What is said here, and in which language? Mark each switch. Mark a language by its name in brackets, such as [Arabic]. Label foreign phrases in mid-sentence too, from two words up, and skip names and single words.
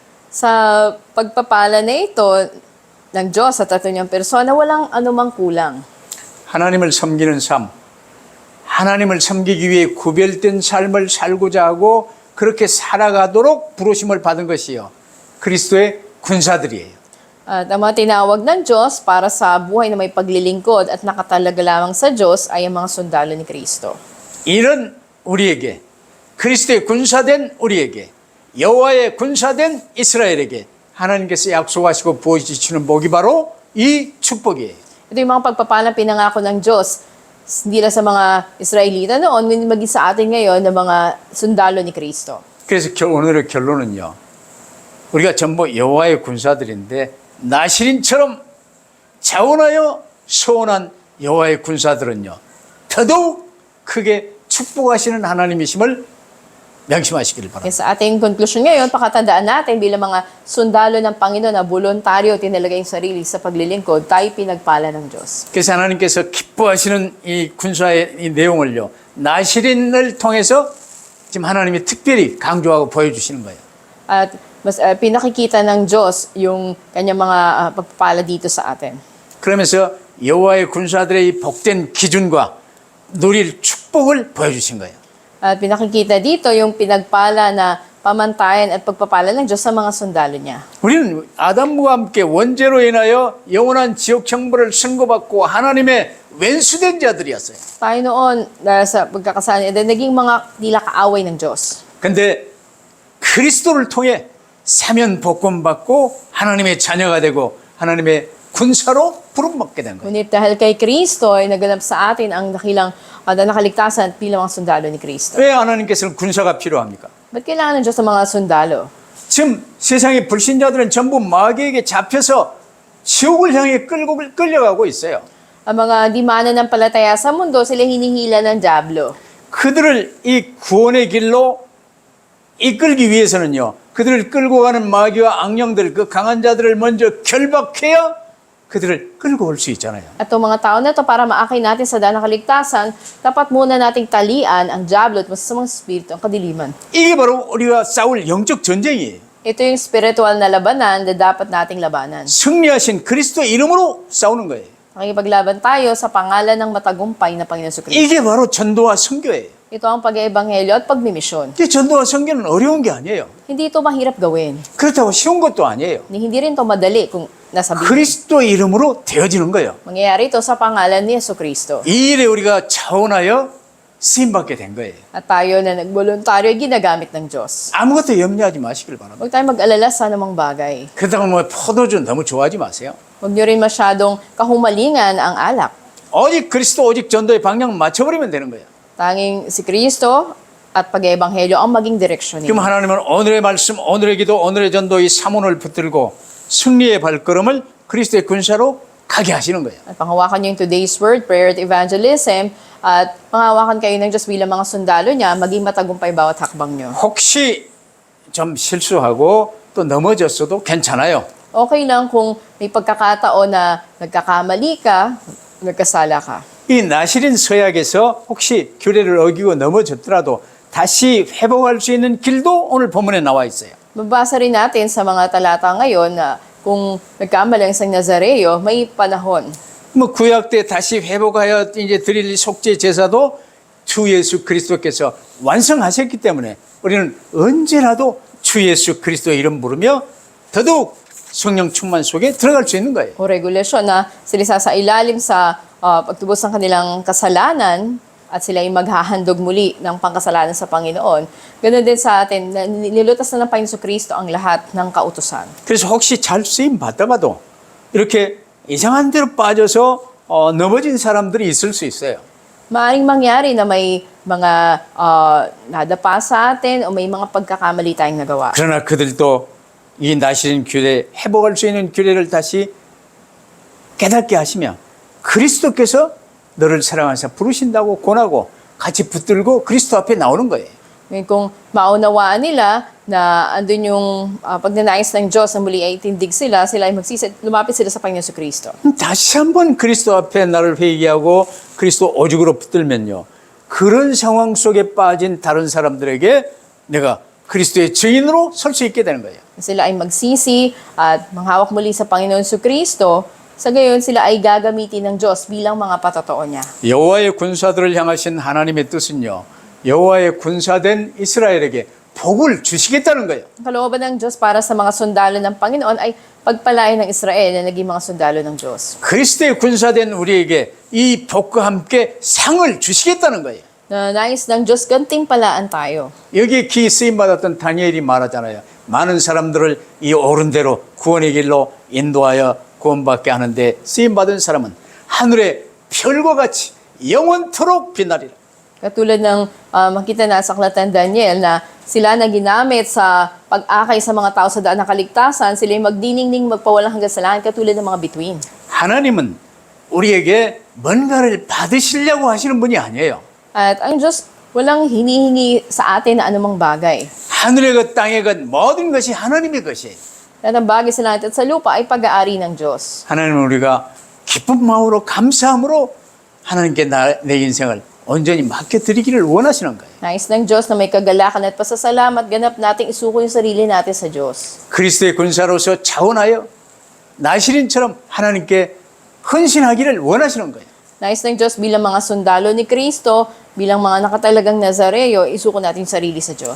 [Filipino] Sa pagpapala na ito ng Diyos sa tatlo niyang persona, walang anumang kulang. [Korean] 하나님을 섬기는 삶, 하나님을 섬기기 위해 구별된 삶을 살고자 하고 그렇게 살아가도록 부르심을 받은 것이요, 그리스도의 군사들이에요. [Filipino] At ang mga tinawag ng Diyos para sa buhay na may paglilingkod at nakatalaga lamang sa Diyos ay ang mga sundalo ni Kristo. [Korean] 이는 우리에게, 그리스도의 군사된 우리에게, 여호와의 군사된 이스라엘에게 하나님께서 약속하시고 부어주시는 복이 바로 이 축복이에요. [Filipino] Ito yung mga pagpapalang pinangako ng Diyos, hindi lang sa mga Israelita noon, kundi maging sa atin ngayon ng mga sundalo ni Kristo. [Korean] 그래서 오늘의 결론은요, 우리가 전부 여호와의 군사들인데 나시린처럼 자원하여 소원한 여호와의 군사들은요, 더더욱 크게 축복하시는 하나님이심을 명심하시기를 바랍니다. [Filipino] Kaya sa ating conclusion ngayon, pakatandaan natin bilang mga sundalo ng Panginoon na voluntaryo tinalagay yung sarili sa paglilingkod, tayo pinagpala ng Diyos. [Korean] 그래서 하나님께서 기뻐하시는 이 군사의 이 내용을요, 나시린을 통해서 지금 하나님이 특별히 강조하고 보여주시는 거예요. [Filipino] At mas pinakikita ng Diyos yung kanyang mga pagpapala dito sa atin. [Korean] 그러면서 여호와의 군사들의 이 복된 기준과 누릴 축복을 보여주신 거예요. [Filipino] At pinakikita dito yung pinagpala na pamantayan at pagpapala ng Diyos sa mga sundalo niya. [Korean] 우리는 아담과 함께 원죄로 인하여 영원한 지옥 형벌을 선고받고 하나님의 왼수된 자들이었어요. [Filipino] Tayo noon, dahil sa pagkakasala, naging mga tila kaaway ng Diyos. [Korean] 근데 그리스도를 통해 사면 복권받고 하나님의 자녀가 되고 하나님의 군사로 부름받게 된 거예요. [Filipino] Ngunit dahil kay Kristo ay naganap sa atin ang dakilang nakaligtasan at bilang mga sundalo ni Kristo. [Korean] 왜 하나님께서는 군사가 필요합니까? [Filipino] Ba't kailangan ng Diyos ng mga sundalo? [Korean] 지금 세상의 불신자들은 전부 마귀에게 잡혀서 지옥을 향해 끌려가고 있어요. [Filipino] Ang mga di mananampalataya sa mundo, sila hinihila ng Diablo. [Korean] 그들을 이 구원의 길로 이끌기 위해서는요, 그들을 끌고 가는 마귀와 악령들, 그 강한 자들을 먼저 결박해야 그들을 끌고 올 수 있잖아요. [Filipino] At itong mga tao na ito, para maakay natin sa daan ng kaligtasan, dapat muna nating talian ang Diablo at masasamang spirito, ang kadiliman. [Korean] 이게 바로 우리가 싸울 영적 전쟁이에요. [Filipino] Ito yung spiritual na labanan na dapat nating labanan. [Korean] 승리하신 그리스도 이름으로 싸우는 거예요. [Filipino] Nakikipaglaban tayo sa pangalan ng matagumpay na Panginoon Kristo. [Korean] 이게 바로 전도와 선교예요. [Filipino] Ito ang pag-eebanghelyo at pagmimisyon. [Korean] 이게 전도와 선교는 어려운 게 아니에요. [Filipino] Hindi ito mahirap gawin. [Korean] 그렇다고 쉬운 것도 아니에요. [Filipino] Hindi rin ito madali kung nasa Biblia. [Korean] 그리스도 이름으로 되어지는 거예요. [Filipino] Mangyayari ito sa pangalan ni Yesu Kristo. [Korean] 이 일에 우리가 자원하여 쓰임받게 된 거예요. [Filipino] At tayo na nagboluntaryo ay ginagamit ng Diyos. [Korean] 아무것도 염려하지 마시길 바랍니다. [Filipino] Huwag tayong mag-alala sa anumang bagay. [Korean] 그렇다고 뭐 포도주 너무 좋아하지 마세요. [Filipino] Huwag nyo rin masyadong kahumalingan ang alak. [Korean] 오직 그리스도 오직 전도의 방향 맞춰버리면 되는 거예요. [Filipino] Tanging si Kristo at pag-ebanghelyo ang maging direksyon [Korean] 그럼 [Filipino] ninyo. [Korean] 하나님은 오늘의 말씀, 오늘의 기도, 오늘의 전도 이 사문을 붙들고 승리의 발걸음을 그리스도의 군사로 가게 하시는 거예요. [Filipino] At panghawakan nyo yung [English] today's word, prayer [Filipino] at evangelism, at panghawakan kayo ng Diyos bilang mga sundalo niya, maging matagumpay bawat hakbang nyo. [Korean] 혹시 좀 실수하고 또 넘어졌어도 괜찮아요. [Filipino] Okay lang kung may pagkakataon na nagkakamali ka, nagkasala ka. [Korean] 이 나시린 서약에서 혹시 규례를 어기고 넘어졌더라도 다시 회복할 수 있는 길도 오늘 본문에 나와 있어요. [Filipino] Mabasa rin natin sa mga talata ngayon na kung nagkamali ang isang Nazareo, may panahon. [Korean] 뭐 구약 때 다시 회복하여 이제 드릴 속죄 제사도 주 예수 그리스도께서 완성하셨기 때문에 우리는 언제라도 주 예수 그리스도의 이름 부르며 더더욱 성령 충만 속에 들어갈 수 있는 거예요. [Filipino] O regulasyon na sila sa ilalim sa pagtubos ng kanilang kasalanan at sila ay maghahandog muli ng pangkasalanan sa Panginoon. Ganun din sa atin, nilutas na ng Panginoon Kristo ang lahat ng kautusan. [Korean] 그래서 혹시 잘 쓰임 받다가도 이렇게 이상한 데로 빠져서 넘어진 사람들이 있을 수 있어요. [Filipino] Maaring mangyari na may mga nadapa sa atin o may mga pagkakamali tayong nagawa. [Korean] 그러나 그들도 이 나시린 규례, 회복할 수 있는 규례를 다시 깨닫게 하시며 그리스도께서 너를 사랑하사 부르신다고 권하고 같이 붙들고 그리스도 앞에 나오는 거예요. [Filipino] Ngayon, kung maunawaan nila na andun yung pagnanais ng Diyos na muli ay tindig sila ay lumapit sila sa Panginoon sa Kristo. [Korean] 다시 한번 그리스도 앞에 나를 회개하고 그리스도 오직으로 붙들면요. 그런 상황 속에 빠진 다른 사람들에게 내가 그리스도의 증인으로 설 수 있게 되는 거예요. [Filipino] Sila ay magsisi at manghawak muli sa Panginoon sa Kristo. Sa gayon, sila ay gagamitin ng Diyos bilang mga patotoo niya. [Korean] 여호와의 군사들을 향하신 하나님의 뜻은요. 여호와의 군사된 이스라엘에게 복을 주시겠다는 거예요. [Filipino] Ang kalooban ng Diyos para sa mga sundalo ng Panginoon ay pagpalain ng Israel na naging mga sundalo ng Diyos. [Korean] 그리스도의 군사된 우리에게 이 복과 함께 상을 주시겠다는 거예요. [Filipino] Na nais ng Diyos gantimpalaan tayo. [Korean] 여기에 기 쓰임 받았던 다니엘이 말하잖아요. 많은 사람들을 이 옳은 대로 구원의 길로 인도하여 구원받게 하는데 쓰임 받은 사람은 하늘의 별과 같이 영원토록 빛나리라. [Filipino] Katulad ng makita na sa aklat ng Daniel na sila na ginamit sa pag-akay sa mga tao sa daan ng kaligtasan, sila yung magdiningning magpawalang hanggang sa langit katulad ng mga bituin. [Korean] 하나님은 우리에게 뭔가를 받으시려고 하시는 분이 아니에요. [Filipino] At ang Diyos walang hinihingi sa atin na anumang bagay. [Korean] 하늘의 것 땅의 것 모든 것이 하나님의 것이에요. [Filipino] At ang bagay sa langit at sa lupa ay pag-aari ng Diyos. [Korean] 하나님은 우리가 기쁜 마음으로 감사함으로 하나님께 내 인생을 온전히 맡겨드리기를 원하시는 거예요. [Filipino] Nais ng Diyos na may kagalakan at pasasalamat, ganap nating isuko yung sarili natin sa Diyos. [Korean] 그리스도의 군사로서 자원하여 나시린처럼 하나님께 헌신하기를 원하시는 거예요. [Filipino] Nais ng Diyos bilang mga sundalo ni Kristo, bilang mga nakatalagang Nazareo, isuko natin yung sarili sa Diyos.